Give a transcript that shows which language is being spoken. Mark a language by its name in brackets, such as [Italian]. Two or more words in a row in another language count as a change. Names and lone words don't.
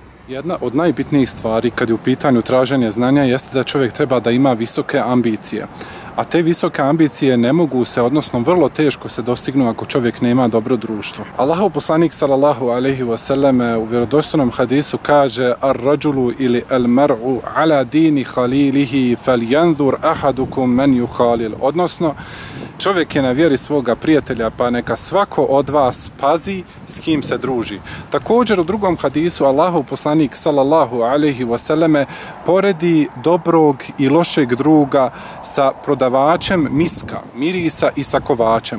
[Bosnian] Jedna od najbitnijih stvari kad je u pitanju traženja znanja jeste da čovjek treba da ima visoke ambicije. A te visoke ambicije ne mogu se, odnosno vrlo teško se dostignu ako čovjek nema dobro društvo. Allahov poslanik [Arabic] صلى الله عليه وسلم [Bosnian] u vjerodostojnom hadisu kaže: [Arabic] "الرجل أو المرء على دين خليله فلينظر أحدكم من يخالل." [Bosnian] Odnosno, čovjek je na vjeri svoga prijatelja, pa neka svako od vas pazi s kim se druži. Također u drugom hadisu Allahov poslanik [Arabic] صلى الله عليه وسلم [Bosnian] poredi dobrog i lošeg druga sa prodavačem miska, mirisa i sa kovačem.